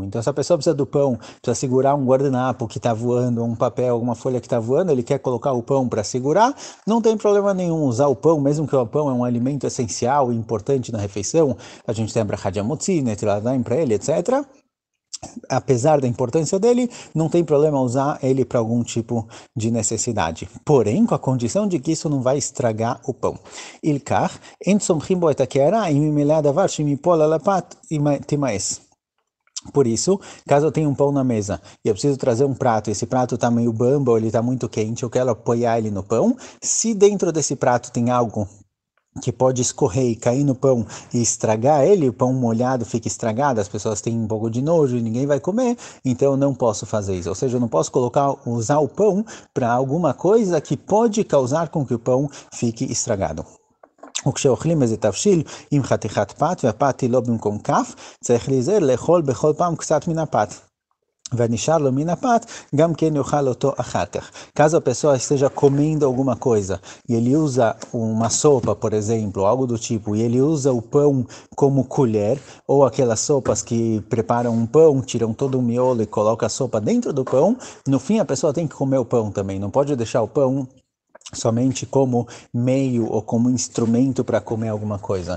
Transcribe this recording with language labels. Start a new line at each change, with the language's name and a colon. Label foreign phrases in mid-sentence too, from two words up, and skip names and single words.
Portuguese: Então, se a pessoa precisa do pão, precisa segurar um guardanapo que está voando, um papel, alguma folha que está voando, ele quer colocar o pão para segurar, não tem problema nenhum usar o pão, mesmo que o pão é um alimento essencial e importante na refeição. A gente tem a brachá de Hamotzi,
Hebrew: נטילת ידיים
Portuguese: para ele, etc. Apesar da importância dele, não tem problema usar ele para algum tipo de necessidade. Porém, com a condição de que isso não vai estragar o pão.
Hebrew: עיקר, אין סומכים בו את הקערה, אם ימלא הדבר שיפול על הפת תימאס.
Portuguese: Por isso, caso eu tenha um pão na mesa e eu preciso trazer um prato, esse prato está meio bamba ou ele está muito quente, eu quero apoiar ele no pão, se dentro desse prato tem algo que pode escorrer e cair no pão e estragar ele, o pão molhado fica estragado, as pessoas têm um pouco de nojo e ninguém vai comer, então eu não posso fazer isso. Ou seja, eu não posso usar o pão para alguma coisa que pode causar com que o pão fique estragado.
Hebrew: וכשאוכלים איזה תבשיל עם חתיכת פת והפת היא לא במקום כף, צריך להיזהר לאכול בכל פעם קצת מן הפת.
Portuguese: Caso a pessoa esteja comendo alguma coisa e ele usa uma sopa, por exemplo, algo do tipo, e ele usa o pão como colher, ou aquelas sopas que preparam um pão, tiram todo o miolo e colocam a sopa dentro do pão, no fim a pessoa tem que comer o pão também, não pode deixar o pão somente como meio ou como instrumento para comer alguma coisa.